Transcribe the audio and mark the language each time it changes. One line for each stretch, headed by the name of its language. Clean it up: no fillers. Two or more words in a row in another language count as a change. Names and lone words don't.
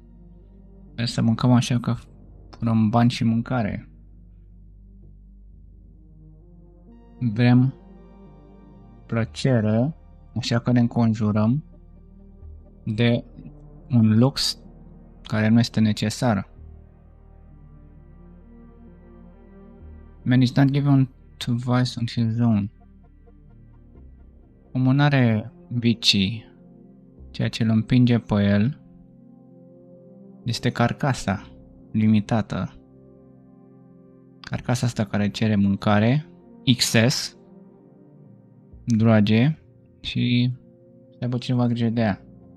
Romanian: Vrem să mâncăm, așa că furăm bani și mâncare. Vrem plăcere, așa că ne înconjurăm de un lux care nu este necesar.
English: Man is not given to vice on his own.
Romanian: Omul n-are vicii. Ceea ce îl împinge pe el este carcasa limitată. Carcasa asta care cere mâncare, excess, droage și să aibă cineva grijă de ea.